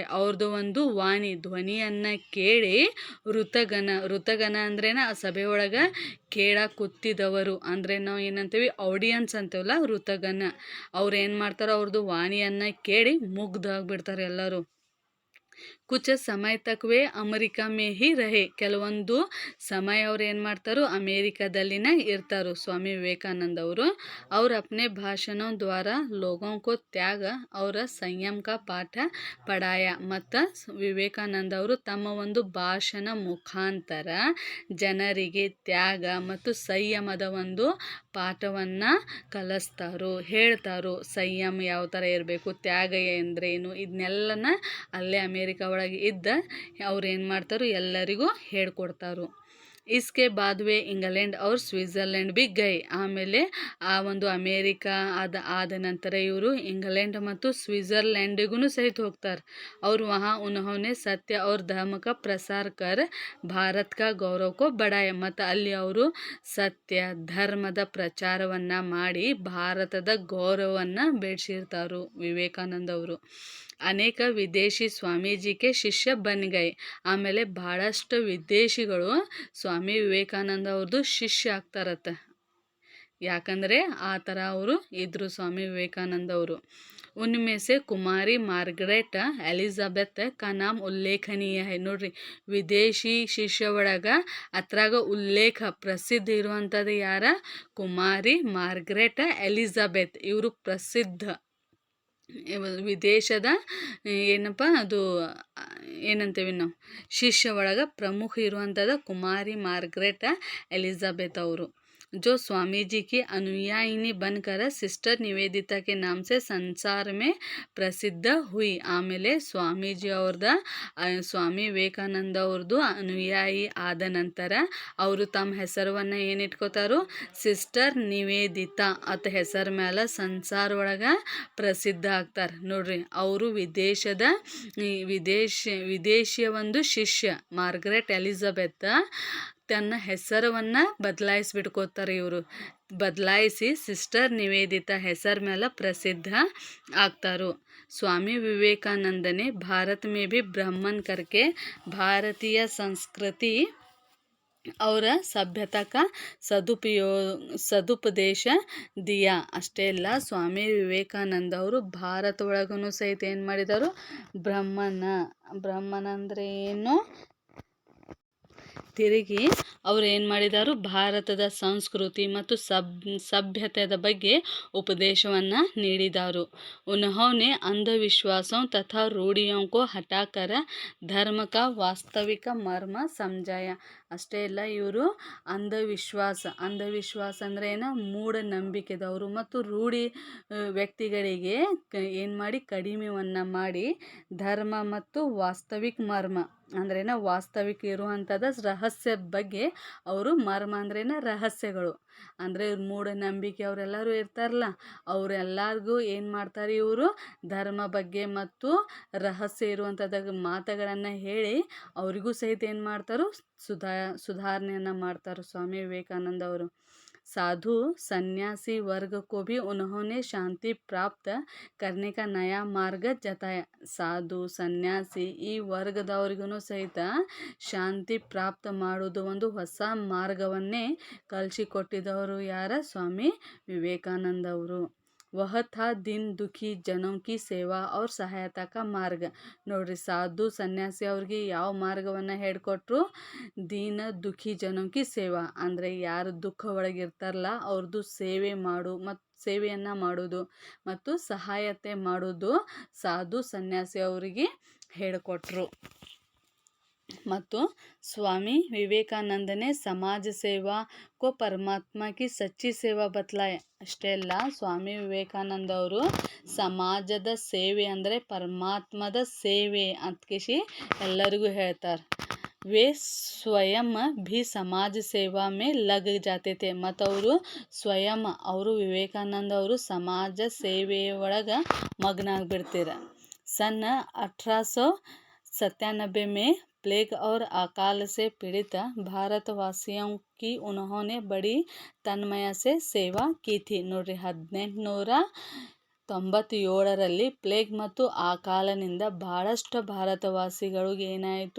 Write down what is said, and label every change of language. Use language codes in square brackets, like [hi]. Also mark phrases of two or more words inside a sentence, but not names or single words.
[kn] ಅವ್ರದ್ದು ಒಂದು ವಾಣಿ ಧ್ವನಿಯನ್ನು ಕೇಳಿ ಋತಗನ ಅಂದ್ರೇನ ಆ ಸಭೆ ಒಳಗೆ ಕೇಳಕ್ಕೆ ಕೂತಿದ್ದವರು, ಅಂದರೆ ನಾವು ಏನಂತೀವಿ ಆಡಿಯನ್ಸ್ ಅಂತೀವಲ್ಲ, ಋತಗನ. ಅವ್ರು ಏನು ಮಾಡ್ತಾರೆ, ಅವ್ರದ್ದು ವಾಣಿಯನ್ನು ಕೇಳಿ ಮುಗ್ಧ ಆಗಿಬಿಡ್ತಾರೆ ಎಲ್ಲರೂ. [hi] ಕುछ समय तक वे अमेरिका में ही रहे. [kn] ಕೆಲವೊಂದು ಸಮಯ ಅವ್ರು ಏನು ಮಾಡ್ತಾರೋ ಅಮೇರಿಕಾದಲ್ಲಿನೇ ಇರ್ತಾರೋ ಸ್ವಾಮಿ ವಿವೇಕಾನಂದ ಅವರು. [hi] और अपने भाषणों द्वारा लोगों को त्याग और संयम का पाठ पढ़ाया. [kn] ಮತ್ತು ವಿವೇಕಾನಂದ ಅವರು ತಮ್ಮ ಒಂದು ಭಾಷಣ ಮುಖಾಂತರ ಜನರಿಗೆ ತ್ಯಾಗ ಮತ್ತು ಸಂಯಮದ ಒಂದು ಪಾಠವನ್ನು ಕಲಿಸ್ತಾರೋ, ಹೇಳ್ತಾರೋ. ಸಂಯಮ ಯಾವ ಥರ ಇರಬೇಕು, ತ್ಯಾಗ ಅಂದ್ರೇನು, ಇದನ್ನೆಲ್ಲನ ಅಲ್ಲೇ ಅಮೇರಿಕಾ ಒಳಗೆ ಇದ್ದ ಅವ್ರು ಏನು ಮಾಡ್ತಾರೋ ಎಲ್ಲರಿಗೂ ಹೇಳ್ಕೊಡ್ತಾರೋ. [hi] इसके बाद वे इंग्लैंड और स्विट्ज़रलैंड भी गए. [kn] ಆಮೇಲೆ ಆ ಒಂದು ಅಮೇರಿಕಾ ಆದ ನಂತರ ಇವರು ಇಂಗ್ಲೆಂಡ್ ಮತ್ತು ಸ್ವಿಟ್ಜರ್ಲ್ಯಾಂಡ್‌ಗೂ ಸಹಿತ ಹೋಗ್ತಾರ [hi] और वहाँ उन्होंने सत्य और धर्म का प्रसार कर भारत का गौरव को बढ़ाया. [kn] ಮತ್ತು ಅಲ್ಲಿ ಅವರು ಸತ್ಯ ಧರ್ಮದ ಪ್ರಚಾರವನ್ನ ಮಾಡಿ ಭಾರತದ ಗೌರವವನ್ನು ಬೆಳೆಸಿರ್ತಾರು ವಿವೇಕಾನಂದ ಅವರು. [hi] अनेक विदेशी स्वामीजी के शिष्य बन गए. [kn] ಆಮೇಲೆ ಭಾಳಷ್ಟು ವಿದೇಶಿಗಳು ಸ್ವಾಮಿ ವಿವೇಕಾನಂದ ಅವ್ರದ್ದು ಶಿಷ್ಯ ಆಗ್ತಾರತ್ತ. ಯಾಕಂದರೆ ಆ ಥರ ಅವರು ಇದ್ರು ಸ್ವಾಮಿ ವಿವೇಕಾನಂದ ಅವರು. [hi] उनमें से कुमारी मार्गरेट एलिजाबेथ का नाम उल्लेखनीय है. [kn] ನೋಡ್ರಿ, ವಿದೇಶಿ ಶಿಷ್ಯ ಒಳಗ ಅದ್ರಾಗ ಉಲ್ಲೇಖ ಪ್ರಸಿದ್ಧ ಇರುವಂಥದ್ದು ಯಾರ? ಕುಮಾರಿ ಮಾರ್ಗರೆಟ್ ಎಲಿಜಾಬೆತ್. ಇವರು ಪ್ರಸಿದ್ಧ ವಿದೇಶದ ಏನಪ್ಪ ಅದು ಏನಂತೇವಿ ನಾವು ಶಿಷ್ಯ ಒಳಗೆ ಪ್ರಮುಖ ಇರುವಂಥದ್ದು ಕುಮಾರಿ ಮಾರ್ಗರೆಟ್ ಎಲಿಜಾಬೆತ್ ಅವರು. [hi] जो स्वामी जी की अनुयायिनी बनकर सिस्टर निवेदिता के नाम से संसार में प्रसिद्ध हुई. [kn] ಆಮೇಲೆ ಸ್ವಾಮೀಜಿ ಅವ್ರದ ಸ್ವಾಮಿ ವಿವೇಕಾನಂದ ಅವ್ರದ್ದು ಅನುಯಾಯಿ ಆದ ನಂತರ ಅವರು ತಮ್ಮ ಹೆಸರನ್ನು ಏನಿಟ್ಕೋತಾರೋ ಸಿಸ್ಟರ್ ನಿವೇದಿತಾ ಅತ್ತ ಹೆಸರ ಮೇಲೆ ಸಂಸಾರ ಒಳಗೆ ಪ್ರಸಿದ್ಧ ಆಗ್ತಾರೆ. ನೋಡ್ರಿ, ಅವರು ವಿದೇಶಿಯ ಒಂದು ಶಿಷ್ಯ ಮಾರ್ಗರೆಟ್ ಎಲಿಜಬೆತ್ ತನ್ನ ಹೆಸರನ್ನು ಬದಲಾಯಿಸ್ಬಿಟ್ಕೋತಾರೆ. ಇವರು ಬದಲಾಯಿಸಿ ಸಿಸ್ಟರ್ ನಿವೇದಿತಾ ಹೆಸರ ಮೇಲೆ ಪ್ರಸಿದ್ಧ ಆಗ್ತಾರೋ. [hi] स्वामी विवेकानंद ने भारत में भी भ्रमण करके भारतीय संस्कृति और सभ्यता का सदुपदेश दिया. [kn] ಅಷ್ಟೇ ಅಲ್ಲ, ಸ್ವಾಮಿ ವಿವೇಕಾನಂದ ಅವರು ಭಾರತ ಒಳಗೂ ಸಹಿತ ಏನು ಮಾಡಿದರು? ಬ್ರಹ್ಮನ ಅಂದರೆ ಏನು? ತಿರುಗಿ ಅವರು ಏನು ಮಾಡಿದರು? ಭಾರತದ ಸಂಸ್ಕೃತಿ ಮತ್ತು ಸಭ್ಯತೆಯ ಬಗ್ಗೆ ಉಪದೇಶವನ್ನು ನೀಡಿದರು. [hi] उन्होंने अंधविश्वासों तथा रूढ़ियों को हटाकर धर्म का वास्तविक मर्म समझाया. [kn] ಅಷ್ಟೇ ಅಲ್ಲ, ಇವರು ಅಂಧವಿಶ್ವಾಸ ಅಂದರೆ ಏನು? ಮೂಢನಂಬಿಕೆದವರು ಮತ್ತು ರೂಢಿ ವ್ಯಕ್ತಿಗಳಿಗೆ ಏನು ಮಾಡಿ ಕಡಿಮೆಯನ್ನು ಮಾಡಿ ಧರ್ಮ ಮತ್ತು ವಾಸ್ತವಿಕ ಮರ್ಮ ಅಂದ್ರೇನ ವಾಸ್ತವಿಕ ಇರುವಂಥದ್ದು ರಹಸ್ಯ ಬಗ್ಗೆ ಅವರು ಮರ್ಮ ಅಂದ್ರೇನ ರಹಸ್ಯಗಳು ಅಂದರೆ ಮೂಢನಂಬಿಕೆ ಅವರೆಲ್ಲರೂ ಇರ್ತಾರಲ್ಲ, ಅವರೆಲ್ಲರಿಗೂ ಏನು ಮಾಡ್ತಾರೆ? ಇವರು ಧರ್ಮ ಬಗ್ಗೆ ಮತ್ತು ರಹಸ್ಯ ಇರುವಂಥದ್ದು ಮಾತುಗಳನ್ನು ಹೇಳಿ ಅವರಿಗೂ ಸಹಿತ ಏನು ಮಾಡ್ತಾರೋ? ಸುಧಾರಣೆಯನ್ನು ಮಾಡ್ತಾರೆ ಸ್ವಾಮಿ ವಿವೇಕಾನಂದ ಅವರು. [hi] साधु सन्यासी वर्ग को भी उन्होंने शांति प्राप्त करने का नया मार्ग जताया. [kn] ಸಾಧು ಸನ್ಯಾಸಿ ಈ ವರ್ಗದವರಿಗೂ ಸಹಿತ ಶಾಂತಿ ಪ್ರಾಪ್ತ ಮಾಡೋದು ಒಂದು ಹೊಸ ಮಾರ್ಗವನ್ನೇ ಕಲಿಸಿಕೊಟ್ಟಿದವರು ಯಾರ? ಸ್ವಾಮಿ ವಿವೇಕಾನಂದ ಅವರು. [hi] वह था दिन दुखी जनों की ಸೇವಾ और ಸಹಾಯತಾ का ಮಾರ್ಗ. [kn] ನೋಡ್ರಿ, ಸಾಧು ಸನ್ಯಾಸಿ ಅವ್ರಿಗೆ ಯಾವ ಮಾರ್ಗವನ್ನು ಹೇಳಿಕೊಟ್ರು? [hi] दीन दुःखी जनों की सेवा [kn] ಅಂದರೆ ಯಾರು ದುಃಖ ಒಳಗಿರ್ತಾರಲ್ಲ ಅವ್ರದ್ದು ಸೇವೆಯನ್ನು ಮಾಡೋದು ಮತ್ತು ಸಹಾಯತೆ ಮಾಡೋದು ಸಾಧು ಸನ್ಯಾಸಿ ಅವರಿಗೆ ಹೇಳಿಕೊಟ್ರು. [hi] ಮತ್ತು ಸ್ವಾಮಿ ವಿವೇಕಾನಂದ ने समाज सेवा को परमात्मा की सच्ची सेवा बतलाया. [kn] ಅಷ್ಟೇ ಅಲ್ಲ, ಸ್ವಾಮಿ ವಿವೇಕಾನಂದ ಅವರು ಸಮಾಜದ ಸೇವೆ ಅಂದರೆ ಪರಮಾತ್ಮದ ಸೇವೆ ಅಂತಕೇಶಿ ಎಲ್ಲರಿಗೂ ಹೇಳ್ತಾರೆ. [hi] वे स्वयं भी समाज सेवा में लग जाते थे. [kn] ಮತ್ತು ಅವರು ಸ್ವಯಂ ವಿವೇಕಾನಂದ ಅವರು ಸಮಾಜ ಸೇವೆ ಒಳಗೆ ಮಗ್ನ ಆಗಿಬಿಡ್ತೀರ. [hi] सन 1897 में प्लेग और अकाल से पीड़ित भारतवासियों की उन्होंने बड़ी तन्मय से सेवा की थी. [kn] ನೋಡ್ರಿ, 1897ರಲ್ಲಿ ಪ್ಲೇಗ್ ಮತ್ತು ಅಕಾಲನಿಂದ ಬಹಳಷ್ಟು ಭಾರತವಾಸಿಗಳಿಗೆ ಏನಾಯಿತು?